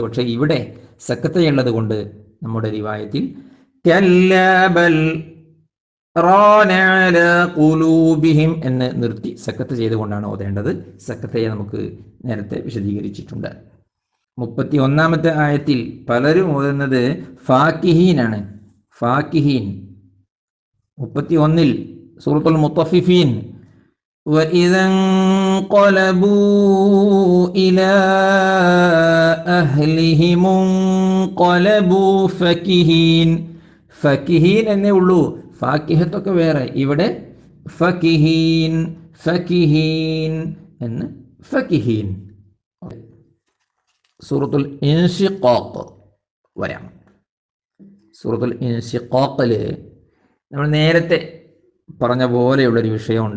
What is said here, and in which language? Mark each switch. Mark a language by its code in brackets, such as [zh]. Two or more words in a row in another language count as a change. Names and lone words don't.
[ml] പക്ഷെ ഇവിടെ സക്കത്തയുള്ളത് കൊണ്ട് നമ്മുടെ റിവായത്തിൽ [ar] كلا بل ران على قلوبهم [ml] എന്ന് നിർത്തി സക്കത്ത് ചെയ്തുകൊണ്ടാണ് ഓതേണ്ടത്. സക്കത്തയെ നമുക്ക് നേരത്തെ വിശദീകരിച്ചിട്ടുണ്ട്. 31-ാമത്തെ ആയത്തിൽ പലരും ഓതുന്നത് ഫാക്കിഹീനാണ്, ഫാക്കിഹീൻ. 31-ൽ സൂറത്തുൽ മുത്തഫിഫീൻ, [ar] وَإِذَا انقلبوا إِلَى أَهْلِهِمُ انقلبوا فَكِهِينَ, [ml] ഫക്കിഹീൻ എന്നേ ഉള്ളൂ, ഫാക്കിഹത്തൊക്കെ വേറെ. ഇവിടെ ഫക്കിഹീൻ, ഫക്കിഹീൻ എന്ന് ഫക്കിഹീൻ. സൂറത്തുൽ ഇൻശിഖാഖ് വരാം. സൂറത്തുൽ ഇൻശിഖാഖിൽ നമ്മൾ നേരത്തെ പറഞ്ഞ പോലെയുള്ളൊരു വിഷയമുണ്ട്.